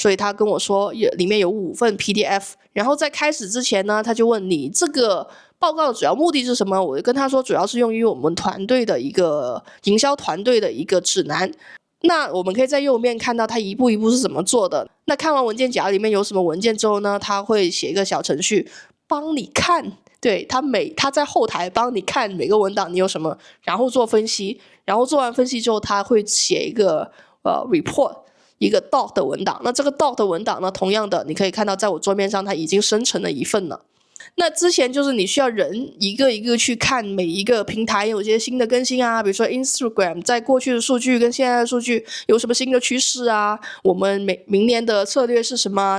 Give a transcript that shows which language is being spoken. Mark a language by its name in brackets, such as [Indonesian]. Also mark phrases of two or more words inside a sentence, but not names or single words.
[Chinese] 所以他跟我說裡面有5份 PDF。然後在開始之前呢，他就問你這個報告的主要目的是什麼？我就跟他說，主要是用於我們團隊的一個營銷團隊的一個指南。那我們可以在右面看到他一步一步是怎麼做的。那看完文件夾裡面有什麼文件之後呢，他會寫一個小程序幫你看。對，他在後台幫你看每個文檔你有什麼，然後做分析，然後做完分析之後，他會寫一個report， 一個 doc 的文檔。那這個 doc 的文檔呢，同樣的你可以看到在我桌面上它已經生成了一份了。那之前就是你需要人一個一個去看每一個平台有些新的更新啊，比如說 Instagram 在過去的數據跟現在的數據有什麼新的趨勢啊，我們明年的策略是什麼？